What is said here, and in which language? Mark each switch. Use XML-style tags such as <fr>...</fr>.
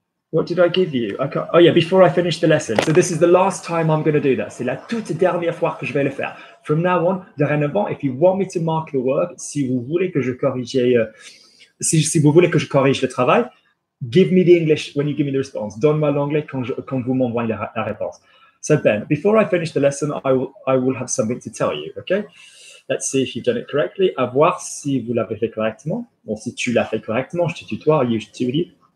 <en>What did I give you? Oh yeah, before I finish the lesson. So this is the last time I'm going to do that.</en> <fr>C'est la toute dernière fois que je vais le faire.</fr> <en>From now on, dorénavant, if you want me to mark the work,</en> <fr>si vous voulez que je corrige, si vous voulez que je corrige le travail,</fr> <en>give me the English when you give me the response.</en> <fr>Donne-moi l'anglais quand vous m'envoyez la réponse.</fr> <en>So Ben, before I finish the lesson, I will have something to tell you, okay? Let's see if you've done it correctly.</en> <fr>À voir si vous l'avez fait correctement. Bon, si tu l'as fait correctement, je te tutoie, you tutoie.</fr>